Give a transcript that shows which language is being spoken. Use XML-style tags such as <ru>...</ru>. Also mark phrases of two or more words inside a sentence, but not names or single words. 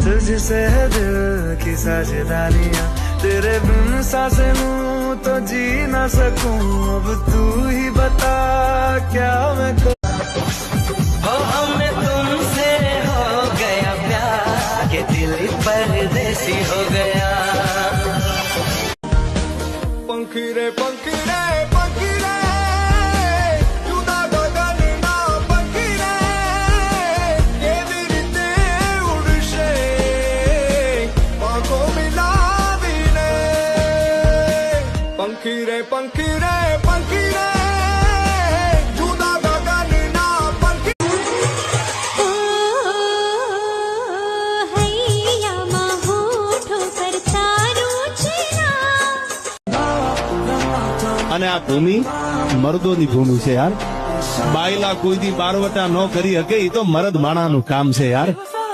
<hi>तुझसे है दिल की साझेदारियां, तेरे बिन सांसें लूं तो जी ना सकूं। अब तू ही बता क्या मैं करूं। हमें तुमसे हो गया प्यार, के दिल परदेसी हो गया।</hi> <gu>પંખી રે પંખી રે પંખી રે, જુદા ગગનના પંખી રે, કેવી રીતે ઉડશે પાંખો મિલાવીને। પંખી રે પંખી રે પંખી રે, જુદા ગગનના પંખી। હૈયામાં હોઠો પર તારું છે નામ। અને આ ભૂમિ મર્દોની ભૂમિ છે યાર। બાયલા કોઈ દી બારવટા ન કરી શકે, એ તો મરદ માણાનું કામ છે યાર।</gu>